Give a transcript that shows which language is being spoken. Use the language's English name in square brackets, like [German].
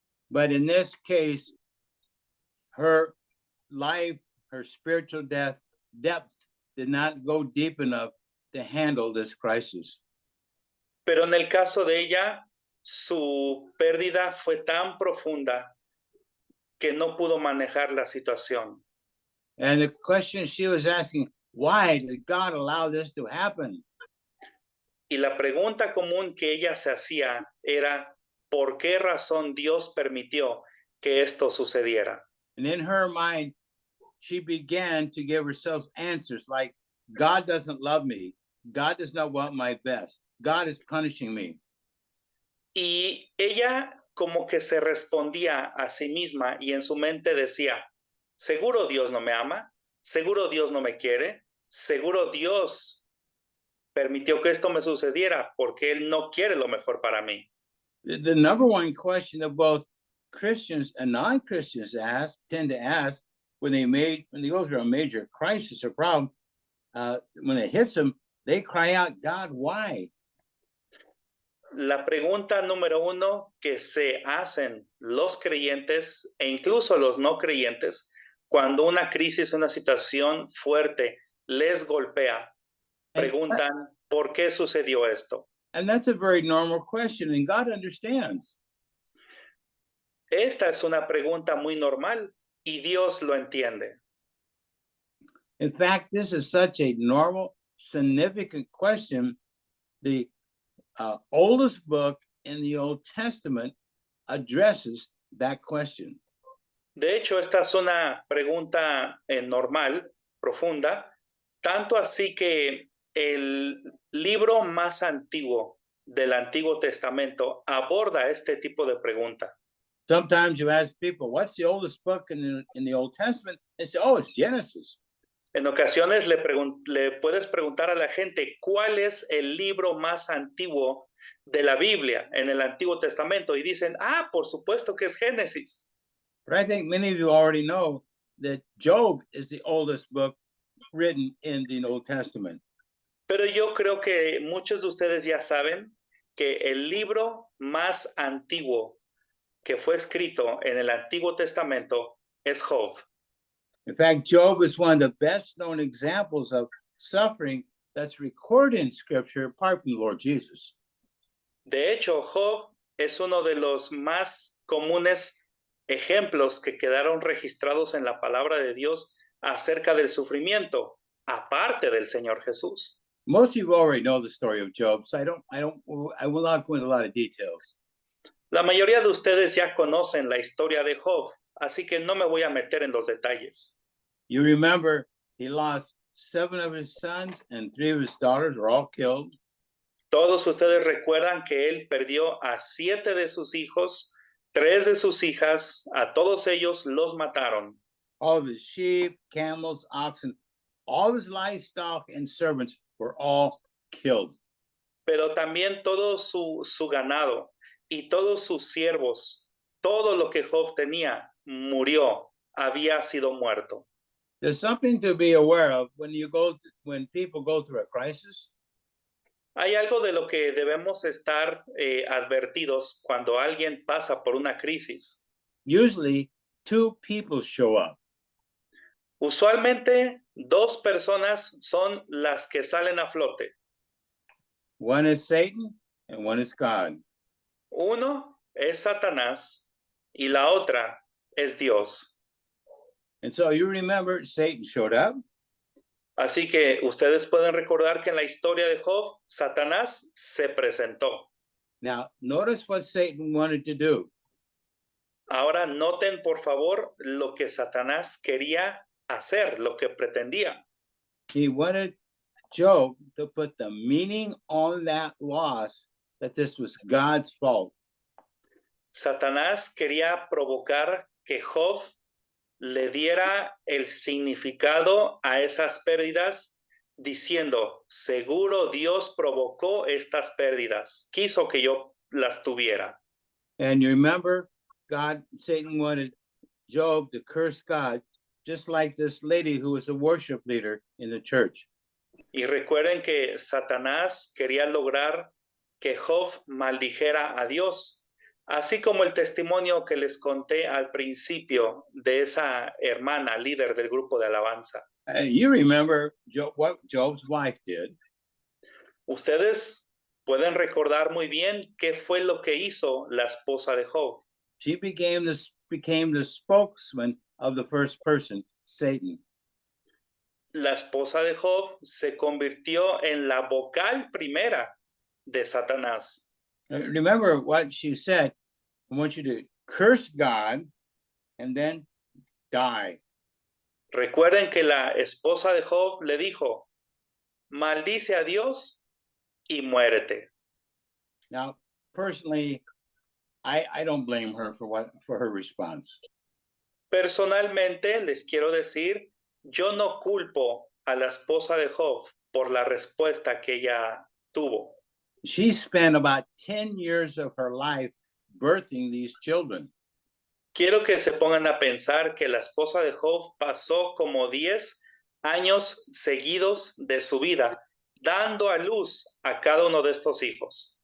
[English] But in this case, her life, her spiritual depth did not go deep enough to handle this crisis. [Spanish] Pero en el caso de ella, su pérdida fue tan profunda que no pudo manejar la situación. [English] And the question she was asking, why did God allow this to happen? [Spanish] Y la pregunta común que ella se hacía era, ¿por qué razón Dios permitió que esto sucediera? [English] And in her mind, she began to give herself answers like, God doesn't love me. God does not want my best. God is punishing me. [Spanish] Y ella como que se respondía a sí misma y en su mente decía, seguro Dios no me ama, seguro Dios no me quiere, seguro Dios permitió que esto me sucediera porque Él no quiere lo mejor para mí. [English] The number one question that both Christians and non-Christians tend to ask when they go through a major crisis or problem, when it hits them, they cry out, God, why? [Spanish] La pregunta número uno que se hacen los creyentes e incluso los no creyentes cuando una crisis, una situación fuerte les golpea, preguntan, ¿por qué sucedió esto? [English] And that's a very normal question, and God understands. [Spanish] Esta es una pregunta muy normal y Dios lo entiende. [English] In fact, this is such a normal, significant question. The oldest book in the Old Testament addresses that question. [Spanish] De hecho, esta es una pregunta normal, profunda, tanto así que el libro más antiguo del Antiguo Testamento aborda este tipo de pregunta. [English] Sometimes you ask people, what's the oldest book in the Old Testament? They say, oh, it's Genesis. [Spanish] En ocasiones le puedes preguntar a la gente, ¿cuál es el libro más antiguo de la Biblia en el Antiguo Testamento? Y dicen, por supuesto que es Génesis. [English] But I think many of you already know that Job is the oldest book written in the Old Testament. [Spanish] Pero yo creo que muchos de ustedes ya saben que el libro más antiguo que fue escrito en el Antiguo Testamento es Job. [English] In fact, Job is one of the best known examples of suffering that's recorded in Scripture apart from the Lord Jesus. [Spanish] De hecho, Job es uno de los más comunes ejemplos que quedaron registrados en la palabra de Dios acerca del sufrimiento, aparte del Señor Jesús. [English] Most of you already know the story of Job, so I will not go into a lot of details. [Spanish] La mayoría de ustedes ya conocen la historia de Job, así que no me voy a meter en los detalles. [English] You remember he lost 7 of his sons and 3 of his daughters were all killed. [Spanish] Todos ustedes recuerdan que él perdió a 7 de sus hijos, 3 de sus hijas, a todos ellos los mataron. [English] All of his sheep, camels, oxen, all of his livestock and servants were all killed. [Spanish] Pero también todo su ganado y todos sus siervos, todo lo que Job tenía, murió, había sido muerto. [English] There's something to be aware of when people go through a crisis. [Spanish] Hay algo de lo que debemos estar advertidos cuando alguien pasa por una crisis. [English] Usually, 2 people show up. [Spanish] Usualmente, 2 personas son las que salen a flote. [English] One is Satan and one is God. [Spanish] Uno es Satanás y la otra es Dios. [English] And so you remember Satan showed up. [Spanish] Así que ustedes pueden recordar que en la historia de Job, Satanás se presentó. [English] Now, notice what Satan wanted to do. [Spanish] Ahora noten, por favor, lo que Satanás quería hacer, lo que pretendía. [English] He wanted Job to put the meaning on that loss that this was God's fault. [Spanish] Satanás quería provocar que Job le diera el significado a esas pérdidas diciendo, seguro Dios provocó estas pérdidas, quiso que yo las tuviera. [English] And you remember, Satan wanted Job to curse God, just like this lady who was a worship leader in the church. [Spanish] Y recuerden que Satanás quería lograr que Job maldijera a Dios, así como el testimonio que les conté al principio de esa hermana líder del grupo de alabanza. [English] You remember what Job's wife did. [Spanish] Ustedes pueden recordar muy bien qué fue lo que hizo la esposa de Job. [English] She became the spokesman of the first person, Satan. [Spanish] La esposa de Job se convirtió en la vocal primera de Satanás. [English] Remember what she said. I want you to curse God and then die. [Spanish] Recuerden que la esposa de Job le dijo, maldice a Dios y muérete. [English] Now, personally, I don't blame her for her response. [Spanish] Personalmente les quiero decir, yo no culpo a la esposa de Job por la respuesta que ella tuvo. [English] She spent about 10 years of her life birthing these children. [Spanish] Quiero que se pongan a pensar que la esposa de Job pasó como 10 años seguidos de su vida dando a luz a cada uno de estos hijos.